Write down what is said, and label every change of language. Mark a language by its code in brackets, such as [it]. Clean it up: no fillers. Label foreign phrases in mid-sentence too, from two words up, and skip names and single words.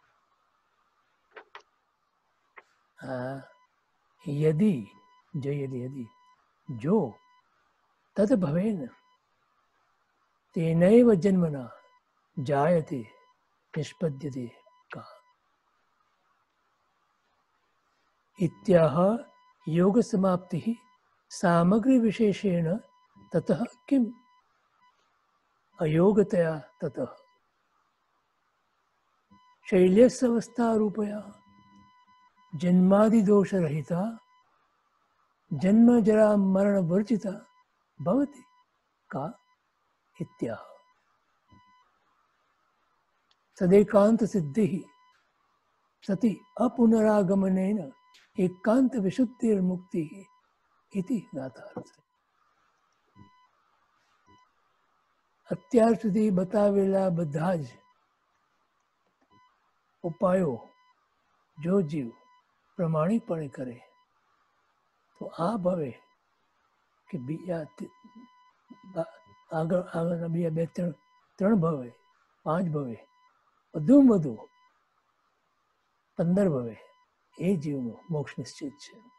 [sa] યદિ યદિ જો તદ ભવેન તેનૈવ જન્મના જાયતે નિષ્પદ્યતે કા इत्याह योग समाप्ति सामग्री विशेषेण ततः किम अयोगतया ततः शैल्यवस्था रूपया जन्मादि दोष रहिता जन्म जरा मरण वर्जिता भवति का इत्याह सदैकांत सिद्धि सति अपुनरागमनेन एकांत विशुद्धिर मुक्ति इति गाथार्थ. [gu] અત્યાર સુધી બતાવેલા બધા જ ઉપાયો જો જીવ પ્રમાણિકપણે કરે તો આ ભવે કે બીજા આગળના બીજા 3 ભવે, 5 ભવે, વધુમાં વધુ 15 ભવે એ જીવનો મોક્ષ નિશ્ચિત છે.